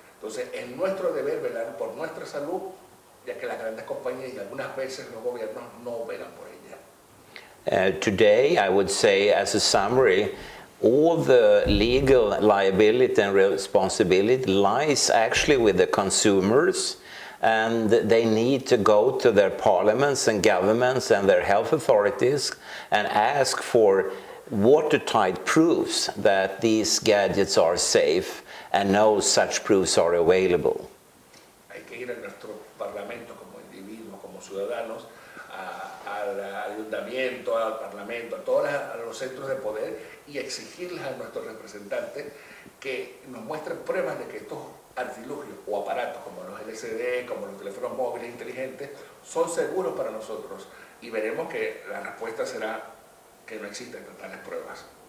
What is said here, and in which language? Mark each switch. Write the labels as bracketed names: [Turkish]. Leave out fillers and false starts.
[Spanish] Entonces, es nuestro deber velar por nuestra salud, ya que las grandes compañías y algunas veces los gobiernos no velan por ella. [English] Today, I would say, as a summary, all the legal liability and responsibility lies actually with the consumers, and they need to go to their parliaments and governments and their health authorities and ask for watertight proofs that these gadgets are safe, and no such proofs are available. [Spanish] Hay que ir a nuestro parlamento como individuos, como ciudadanos, al ayuntamiento, al parlamento, a todos los centros de poder y exigirles a nuestros representantes que nos muestren pruebas de que estos artilugios o aparatos como los LCD, como los teléfonos móviles inteligentes, son seguros para nosotros, y veremos que la respuesta será que no existen tales pruebas.